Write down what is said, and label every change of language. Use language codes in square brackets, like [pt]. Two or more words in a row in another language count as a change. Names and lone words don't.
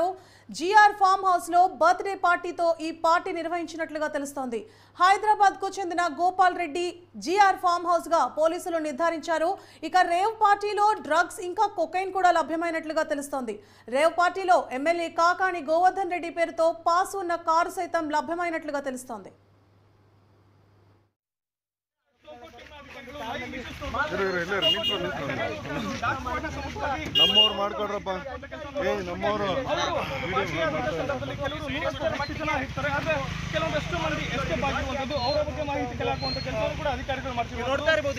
[te] జిఆర్ ఫామ్ హౌస్ లో [en] birthday partyతో [te] ఈ పార్టీ నిర్వహించినట్లుగా తెలుస్తోంది. హైదరాబాద్ కు చెందిన గోపాల్ రెడ్డి జిఆర్ ఫామ్ హౌస్ గా పోలీసులు నిర్ధారించారు. ఇక [en] rave partyలో [te] డ్రగ్స్ ఇంకా కొకైన్ కూడా లభ్యమైనట్లుగా తెలుస్తోంది. [en] rave partyలో [te] ఎమ్మెల్యే కాకాని గోవర్ధన్ రెడ్డి పేరుతో పాస్ ఉన్న కారు సైతం లభ్యమైనట్లుగా తెలుస్తోంది. [kn] ನಮ್ಮವ್ರು ಮಾಡ್ಕೊಡ್ರಪ್ಪ ನಮ್ಮವರು ಕೆಲವೊಂದಷ್ಟು ಮಂದಿ ಎಸ್ಕೇಪ್ ಆಗಿರುವಂತದ್ದು ಅವರ ಬಗ್ಗೆ ಮಾಹಿತಿ ಕಲಾಕುವಂತ ಕೆಲಸವನ್ನು ಕೂಡ ಅಧಿಕಾರಿಗಳು ಮಾಡ್ತೀವಿ ನೋಡ್ತಾ ಇರಬಹುದು.